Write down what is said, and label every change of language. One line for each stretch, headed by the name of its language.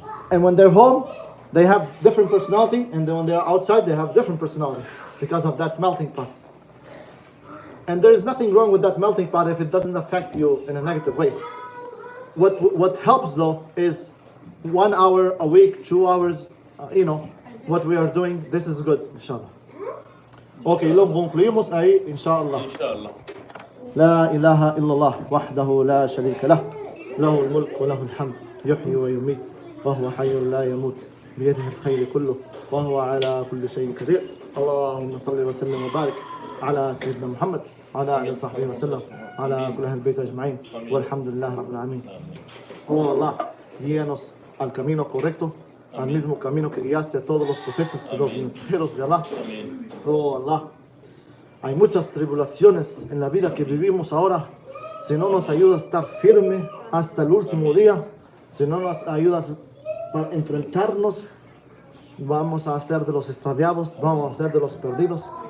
English: And when they're home, they have different personality, and then when they're outside, they have different personality because of that melting pot. And there is nothing wrong with that melting pot if it doesn't affect you in a negative way. What helps though is 1 hour a week, 2 hours, what we are doing, this is good, inshallah.
Spanish: Ok, lo concluimos ahí, inshallah.
Arabic: Inshallah. لا إله إلا الله وحده لا شريك له له الملك وله الحمد يحيي ويميت وهو حي لا يموت بيده الخير كله وهو على كل شيء قدير اللهم صل وسلم وبارك على سيدنا محمد وعلى آله وصحبه وسلم على كل أهل البيت أجمعين والحمد لله رب العالمين.
English: Oh Allah,
Spanish: guíanos al camino correcto, al mismo camino que guiaste a todos los profetas y los mensajeros de Allah.
English: Oh Allah,
Spanish: hay muchas tribulaciones en la vida que vivimos ahora. Si no nos ayudas a estar firme hasta el último día, si no nos ayudas para enfrentarnos, vamos a ser de los extraviados, vamos a ser de los perdidos.